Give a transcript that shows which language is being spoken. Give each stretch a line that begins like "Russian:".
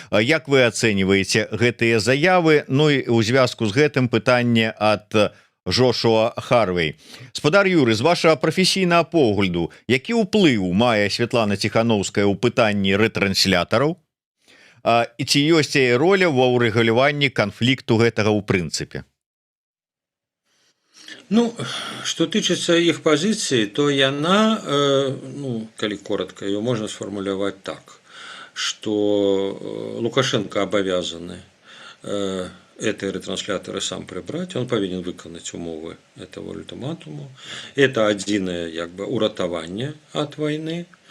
Belarusian: Як вы ацэньваеце гэтыя заявы? Ну і ў звязку з гэтым пытанне ад Жошуа Харвей. Спадар Юры, з вашага прафесійнага погляду, які ўплыў мае Святлана Ціханаўская ў пытанні рэтранслятораў? І ці ёсць яе роля ва ўрэгуляванні канфлікту гэтага ў прынцыпе?
Russian: Ну,
Belarusian: што тычыцца іх пазіцыі, то яна,
Russian: ну, калі коротко, ее можно сформулировать так, что Лукашенко обязаны эти ретрансляторы сам прибрать, он повинен выполнить умовы этого ультиматуму. Это адзінае як бы уратаванне от войны.